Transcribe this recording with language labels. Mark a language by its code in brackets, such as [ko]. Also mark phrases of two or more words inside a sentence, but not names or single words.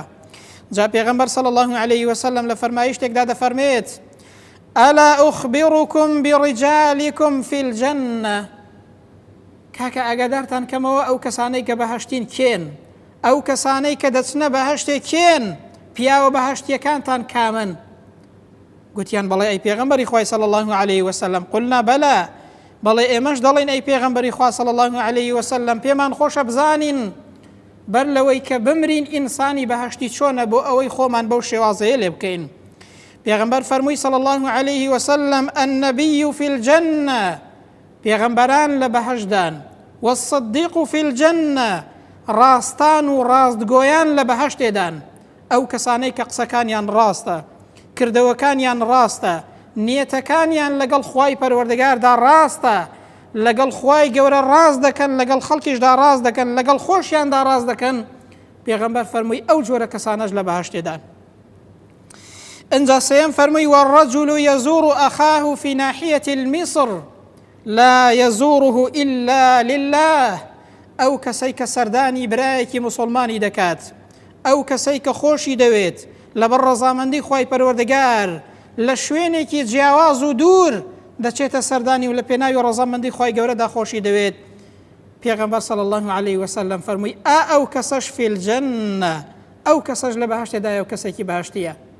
[ckb] جا پێغەمبەر [ar] صلی الله عليه وسلم [ckb] لە فەرمایشتێکدا دەفەرمێت: [ar] ئەلا ئوخبیڕکم بڕیجالیکم فی الجەنە، [ckb] کاکە ئاگادارتان کەمەوە ئەو کەسانەی کە بەهەشتین کێن، ئەو کەسانەی کە دەچنە بەهەشتێ کێن، پیاوە بەهەشتیەکانتان کامن؟ گوتیان: بەڵێ ئەی پێغەمبەری خوای [ar] صلی الله عليه وسلم. قلنا بەلا، [ckb] بەڵێ ئێمەش دەڵێن ئەی پێغەمبەری خوا [ar] صلی الله عليه وسلم، [ckb] پێمان خۆشە بزانین بەر لەوەی کە بمرین ئینسانی بەهەشتی چۆنە بۆ ئەوەی خۆمان بەو شێوازەیە لێ بکەین. پێغەمبەر فەرمووی [ar] صلی الله عليه وسلم: النبي في الجنة، [ckb] پێغەمبەران لە بەهەشتدان، [ar] والصديق في الجنة، [ckb] ڕاستان و ڕاستگۆیان لە بەهەشتێدان، ئەو کەسانەی کە قسەکانیان ڕاستە، کردەوەکانیان ڕاستە، نیەتەکانیان لەگەڵ خوای پەروەردگاردا ڕاستە، لەگەڵ خوای گەورە ڕاست دەکەن، لەگەڵ خەڵکیشدا ڕاست دەکەن، لەگەڵ خۆشیاندا ڕاست دەکەن. پێغەمبەر فەرمووی ئەو جۆرە کەسانەش لە بەهەشتێدان. ئەنجا سێم فەرمووی: [ar] والرجل يزور أخاه في ناحية المصر لا يزوره إلا لله، [ckb] ئەو کەسەی کە سەردانی برایەکی مسلمانی دەکات، ئەو کەسەی کە خۆشی دەوێت لەبەر ڕەزامەندی خوای پەروەردگار لە شوێنێکی جیاواز و دوور دەچێتە سەردانی و لە پێناوی ڕەزامەندی خوای گەورەدا خۆشی دەوێت. پێغەمبەر [ar] صلی الله عليه وسلم [ckb] فەرمووی: ئەو کەسەش [ar] فی الجەنە، [ckb] ئەو کەسەش لە بەهەشتێدایە و کەسێکی بەهەشتیە.